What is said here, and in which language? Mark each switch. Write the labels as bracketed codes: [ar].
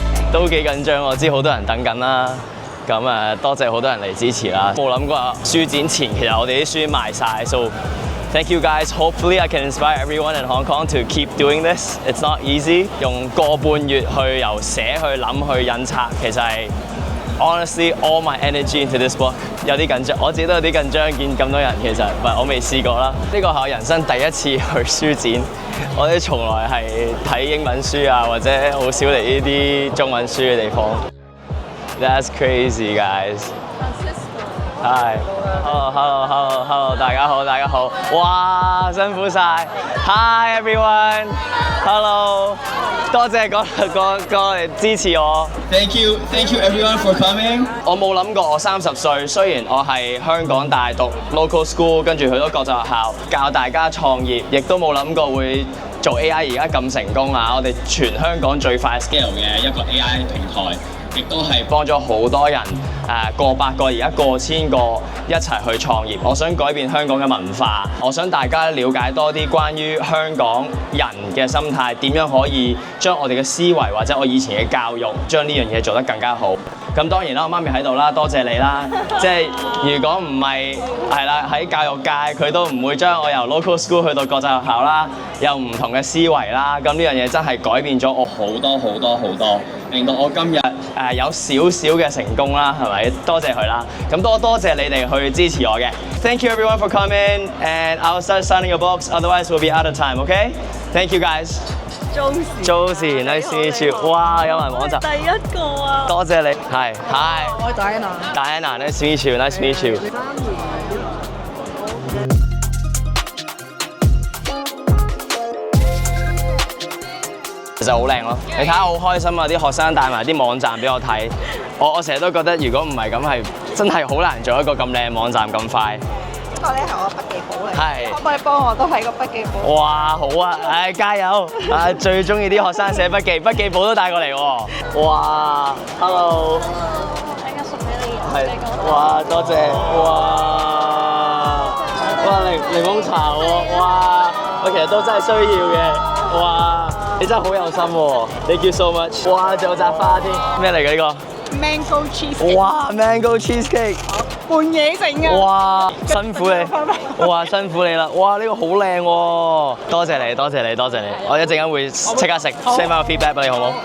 [yue] 都幾緊張，我知好多人等緊啦。咁多謝好多人嚟支持啦。冇諗過書展前其實我哋啲書賣晒 ， [en] so thank you guys. Hopefully I can inspire everyone in Hong Kong to keep doing this. It's not easy. [yue] 用個半月去由寫去諗去印刷，其實係 [en] honestly all my energy into this book。 [yue] 有啲緊張，我自己都有啲緊張，見咁多人其實，唔係我未試過啦。呢個係我人生第一次去書展，我哋從來係睇英文書啊，或者好少嚟呢啲中文書嘅地方。 [en] That's crazy, guys. Hi. Hello. [yue] 大家好。哇，辛苦晒。 [en] Hi everyone. Hello. [yue] 多謝過嚟支持我。 [en] Thank you everyone for coming. [yue] 我冇諗過我30歲，雖然我係香港大讀 local school， 跟住去咗國際學校教大家創業，亦都冇諗過會做 AI 而家咁成功啊！我哋全香港最快 scale 嘅一個 AI 平台。亦都係幫咗好多人，過百個，而家過千個一齊去創業。我想改變香港嘅文化，我想大家了解多啲關於香港人嘅心態，點樣可以將我哋嘅思維或者我以前嘅教育，將呢樣嘢做得更加好。咁當然啦，我媽咪喺度啦，多謝你啦。即係如果唔係啦，喺教育界佢都唔會將我由 local school 去到國際學校啦，有唔同嘅思維啦。咁呢樣嘢真係改變咗我好多，令到我今日有少少嘅成功啦，係咪？多謝佢啦。咁多謝你哋去支持我嘅。 [en] Thank you everyone for coming, and I'll start signing your books. Otherwise, we'll be out of time. Okay? Thank you guys. Josie, nice to meet you. [yue] 哇，有埋網站。第一個啊！多謝你。係 ，Hi。我係 [en] Diana, nice to meet you. Nice to meet you. [yue] 其實好靚咯，你睇下好開心啊！啲學生帶埋啲網站俾我睇，我成日都覺得如果唔係咁係真係好難做一個咁靚網站咁快。呢個咧係我筆記簿嚟，係可唔可以幫我都係個筆記簿？哇，好啊，加油！最中意啲學生寫筆記簿都帶過嚟喎。 [en] 哇 ，Hello。 [yue] 應該送俾你。係。哇，多謝。哇，檸檬茶喎，哇，我其實都真係需要嘅。哇，你真係好有心喎 ！ [en] Thank you so much。 [yue] 哇，仲有扎花添，咩嚟㗎呢個 [en] Mango cheesecake。哇 ，Mango cheesecake。 [yue] 半夜整嘅。哇，辛苦你！哇，辛苦你啦！哇，呢個好靚喎！多謝你。我一陣間會即刻食 ，send 翻個 feedback 俾你，好唔好？